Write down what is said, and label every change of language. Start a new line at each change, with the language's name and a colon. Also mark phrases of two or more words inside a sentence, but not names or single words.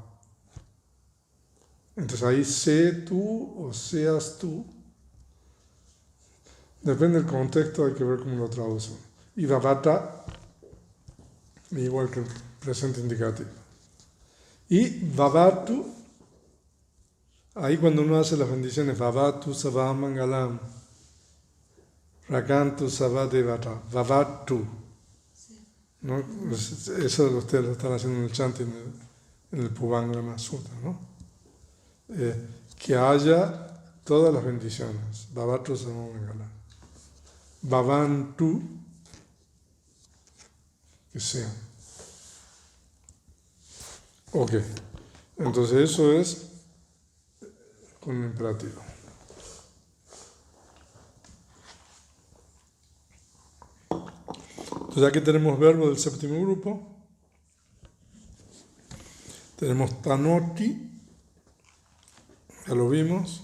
Spanish: Entonces ahí sé tú o seas tú, depende del contexto, hay que ver cómo lo traducen. Y vavata, igual que el presente indicativo. Y vavatu, ahí cuando uno hace las bendiciones,
Pali: vavatu savamangalam, rakantu savadevata, vavatu,
Spanish: ¿no? Eso ustedes lo están haciendo en el chanting, en el Pubangana Sutta, ¿no? Que haya todas las bendiciones,
Pali: vavatu savamangalam, vavantu,
Spanish: que sean. Ok, entonces eso es con el imperativo. Entonces aquí tenemos verbo del séptimo grupo, Tenemos tanoti, ya lo vimos.